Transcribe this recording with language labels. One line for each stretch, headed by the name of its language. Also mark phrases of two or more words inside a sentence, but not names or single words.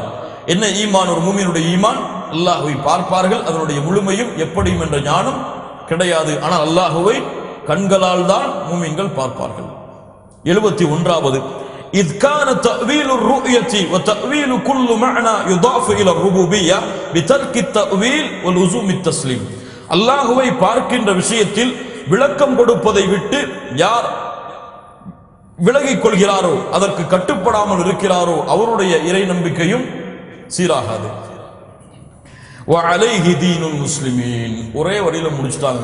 Tamil: என்ன ஈமான்? ஒரு மூமினுடைய ஈமான், அல்லாஹ்வை பார்ப்பார்கள், அதனுடைய முழுமையும் எப்படியும் என்ற ஞானம் கிடையாது. ஆனால் அல்லாஹ்வை கண்களால் தான் மூமின்கள் பார்ப்பார்கள். 71வது,
Arabic: إذ كان تأويل الرؤية وتأويل كل معنى يضاف إلى الربوبية بترك التأويل ولزوم التسليم.
Tamil: அல்லாஹ்வை பார்க்கின்ற விஷயத்தில் விளக்கம் கொடுப்பதை விட்டு யார் விலகிக் கொள்கிறாரோ, அதற்கு கட்டுப்படாமல் இருக்கிறாரோ, அவருடைய இறை நம்பிக்கையும் சீராகாது.
Arabic: وعليه دين المسلمين,
Tamil: ஒரே வரியில முடிச்சிட்டாங்க.